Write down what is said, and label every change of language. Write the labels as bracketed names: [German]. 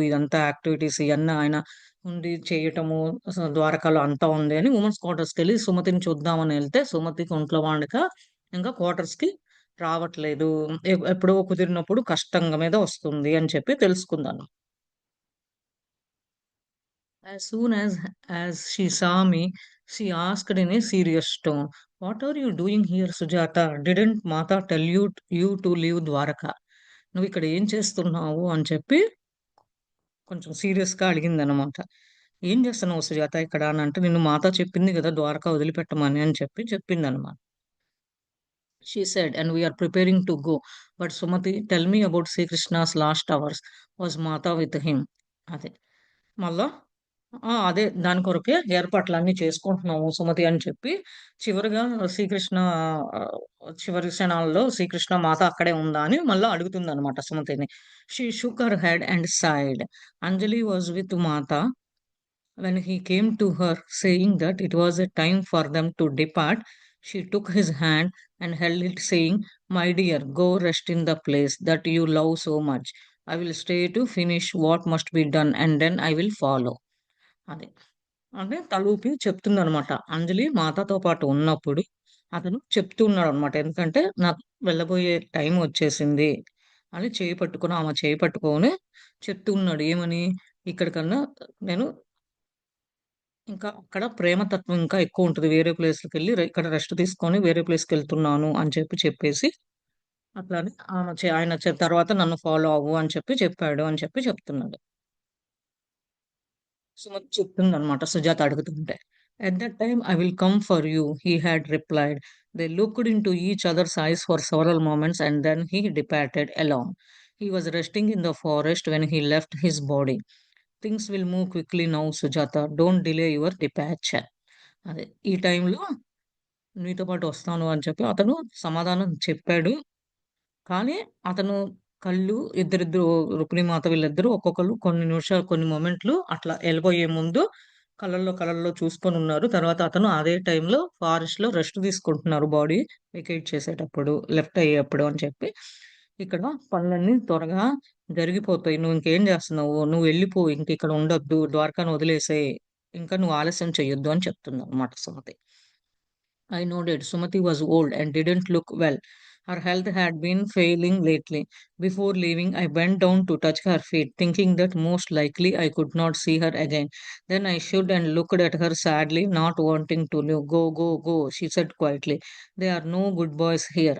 [Telugu] ఇదంతా యాక్టివిటీస్ ఇయన్నీ ఆయన ఉండి చేయటము ద్వారకాలో అంతా ఉంది అని వుమెన్స్ క్వార్టర్స్‌కెళ్ళి సుమతిని చూద్దామని ఎళ్తే సుమతికి ఒంట్లో బాలేక ఇంకా క్వార్టర్స్‌కి రావట్లేదు. ఎప్పుడో కుదిరినప్పుడు కష్టంగా మీద వస్తుంది అని చెప్పి తెలుసుకున్నాను. [English] As soon as she saw me, she asked in a serious tone, "What are you doing here, Sujata? Didn't Mata tell you to leave Dwaraka?" [Telugu] నువ్విక్కడ ఏం చేస్తున్నావు అని చెప్పి కొంచెం సీరియస్‌గా అడిగిందనమాట. "ఏం చేస్తున్నావు సుజాత ఇక్కడ" అనంటే, "నిన్ను మాత చెప్పింది గదా! ద్వారకా వదిలిపెట్టమని" అని చెప్పి చెప్పిందనమాట. [English] She said, "And we are preparing to go. But Sumati, tell me about Sri Krishna's last hours. Was Mata with him?" [Telugu] అదే. మళ్ళా అదే దాని కొరకే ఏర్పాట్లన్నీ చేసుకుంటున్నాము సుమతి అని చెప్పి, చివరగా శ్రీకృష్ణ చివరి క్షణాల్లో శ్రీకృష్ణ మాత అక్కడే ఉందా అని మళ్ళా అడుగుతుందనమాట సుమతిని. [English] She shook her head and side. Anjali was with Mata when he came to her, saying that it was a time for them to depart. She took his hand and held it, saying, "My dear, go rest in the place that you love so much. I will stay to finish what must be done and then I will follow." [Telugu] అదే. అంటే తలూపి చెప్తుందనమాట. అంజలి మాతతో పాటు ఉన్నప్పుడు అతను చెప్తూ ఉన్నాడనమాట. ఎందుకంటే నాకు వెళ్ళబోయే టైం వచ్చేసింది అని ఆమె చేయి పట్టుకొని చెప్తూ ఉన్నాడు. ఏమని? ఇక్కడికన్నా నేను ఇంకా అక్కడ ప్రేమతత్వం ఇంకా ఎక్కువుంటది. వేరే ప్లేస్‌లకెళ్ళి ఇక్కడ రెస్ట్ తీసుకొని వేరే ప్లేస్‌కెళ్తున్నాను అని చెప్పేసి అట్లానే ఆయన తర్వాత నన్ను ఫాలో అవ్వు అని చెప్పాడు అని చెప్తున్నాడు. సుమతి చెప్తుందనమాట సుజాత అడుగుతుంటే. [English] "At that time I will come for you," he had replied. They looked into each other's eyes for several moments and then he departed alone. He was resting in the forest when he left his body. "Things will move quickly now, Sujata. Don't delay your departure." [Telugu] అదే. ఈ టైంలో నీతో పాటు వస్తాను అని చెప్పి అతను సమాధానం చెప్పాడు. కానీ అతను కళ్ళు ఇద్దరిద్దరు రుక్మిణీమాత వీళ్ళిద్దరూ ఒక్కొక్కళ్ళు కొన్ని నిమిషాలు, కొన్ని మొమెంట్లు అట్లా ఎళ్ళబోయే ముందు కళ్ళల్లో చూసుకొనున్నారు. తర్వాత అతను అదే టైంలో ఫారెస్ట్‌లో రెస్ట్ తీసుకుంటున్నారు బాడీ వెకేట్ చేసేటప్పుడు, లెఫ్ట్ అయ్యేప్పుడు అని చెప్పి. ఇక్కడ పనులన్నీ త్వరగా జరిగిపోతాయి. "నువ్వు ఇంకేం చేస్తున్నావు? నువ్వు వెళ్ళిపో. ఇంక ఇక్కడ ఉండొద్దు. ద్వారకాను వదిలేసేయి. ఇంకా నువ్వు ఆలస్యం చెయ్యొద్దు" అని చెప్తుందన్నమాట Sumathi. [English] I nodded. Sumati was old and didn't look well. Her health had been failing lately. Before leaving, I bent down to touch her feet, thinking that most likely I could not see her again. Then I stood and looked at her sadly, not wanting to leave. "Go, go, go," she said quietly. "There are no good boys here."